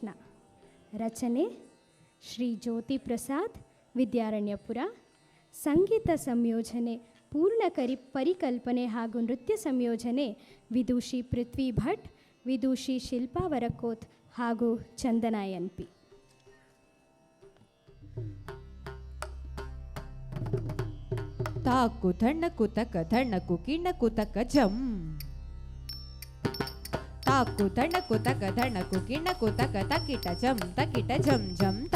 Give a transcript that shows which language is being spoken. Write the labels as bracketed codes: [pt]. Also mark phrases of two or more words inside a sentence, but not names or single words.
[kn] ರಚನೆ ಶ್ರೀ ಜ್ಯೋತಿ ಪ್ರಸಾದ್, ವಿದ್ಯಾರಣ್ಯಪುರ. ಸಂಗೀತ ಸಂಯೋಜನೆ, ಪೂರ್ಣ ಪರಿಕಲ್ಪನೆ ಹಾಗೂ ನೃತ್ಯ ಸಂಯೋಜನೆ ವಿದೂಷಿ ಪೃಥ್ವಿ ಭಟ್, ವಿದೂಷಿ ಶಿಲ್ಪಾ ವರಕೋತ್ ಹಾಗೂ ಚಂದನಾ ಎನ್.ಪಿ. ತಾಕು ಧಣ್ಣಕು ತಕ ಧಣ್ಣಕು ಕಿಣ್ಣಕು ತಕ ಜಂ. ತಾಕು ಧಣ್ಣಕು ತಕ ಧಣ್ಣಕು ಕಿಣ್ಣಕು ತಕ ತಕಿಟ ಜಂ ತಕಿಟ ಜಂ ಜಂ ತಾ.